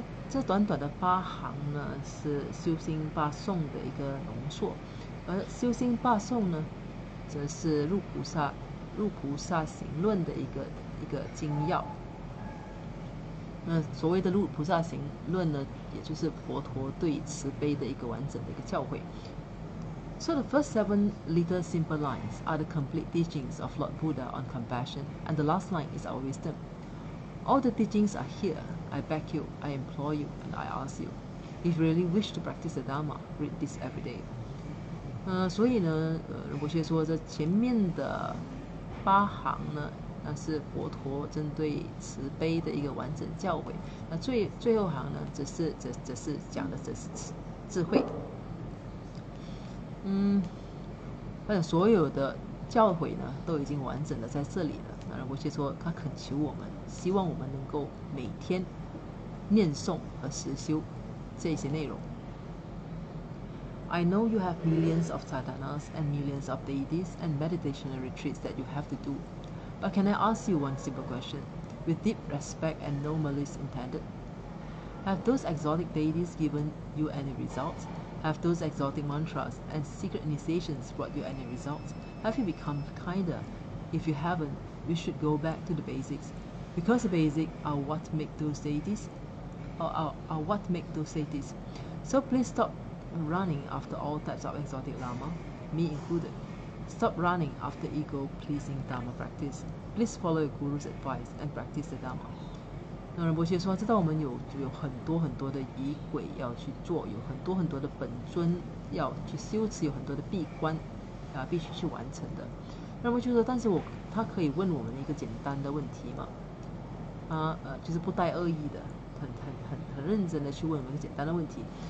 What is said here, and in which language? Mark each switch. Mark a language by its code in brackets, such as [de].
[zh] 这短短的8行呢，是修心八颂的一个浓缩，而修心八颂呢，则是入菩萨行论的一个精要。那所谓的入菩萨行论呢，也就是佛陀对慈悲的一个完整的一个教诲。 [en] So the first 7 little simple lines are the complete teachings of Lord Buddha on compassion, and the last line is our wisdom. All the teachings are here. I beg you, I implore you, and I ask you. If you really wish to practice the Dharma, read this every day. [zh] 所以呢，仁波切说这前面的8行呢，那是佛陀针对慈悲的一个完整教诲。那最后行呢，则是讲的这是智慧。而且所有的教诲呢，都已经完整的在这里了。那仁波切说，他恳求我们，希望我们能够每天念诵和实修这些内容。 [en] I know you have millions of sadhanas and millions of deities and meditational retreats that you have to do. But can I ask you one simple question, with deep respect and no malice intended? Have those exotic deities given you any results? Have those exotic mantras and secret initiations brought you any results? Have you become kinder? If you haven't, we should go back to the basics, because the basics are what make those deities, are what make those deities. So please stop running after all types of exotic Lama, me included. Stop running after ego-pleasing Dharma practice. Please follow your guru's advice and practice the Dharma. [zh] 那仁波切说，知道我们有很多的仪轨要去做，有很多的本尊要去修持，有很多的闭关必须去完成的。仁波切说，但是他可以问我们一个简单的问题嘛？就是不带恶意的，很认真的去问我们一个简单的问题。